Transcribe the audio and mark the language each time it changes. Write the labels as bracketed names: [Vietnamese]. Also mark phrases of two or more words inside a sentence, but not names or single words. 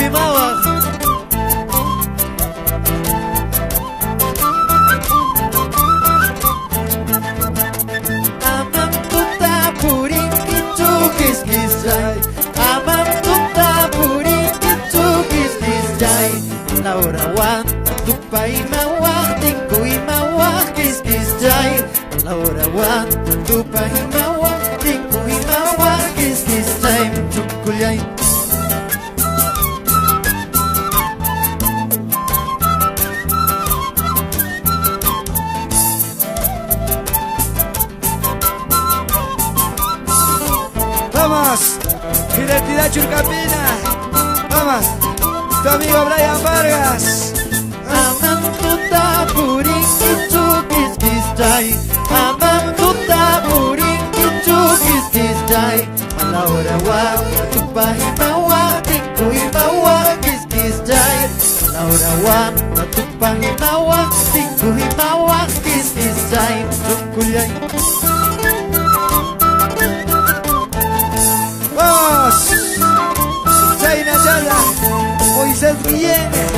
[Quechua] mawak. Amam tuta puring kichukis kisay. Amam tuta puring kichukis kisay. Laura wan tupay mawak tingkoy mawak kiskis jay. Laura wan tupay mawak tingkoy mawak kiskis jay. Chukulyay. [Spanish] Vamos, Identidad Churcapina. Vamos, tu amigo Brian Vargas. [Quechua] Amam tuta puring kichukis kisay. Amam tuta puring kichukis kisay. Laura wan tupay mawak tingkoy mawak kiskis jay. Laura wan tupay mawak tingkoy mawak kiskis jay. Chukulyay. [Spanish] Vamos, Chayna Yala, Moisés Guillén.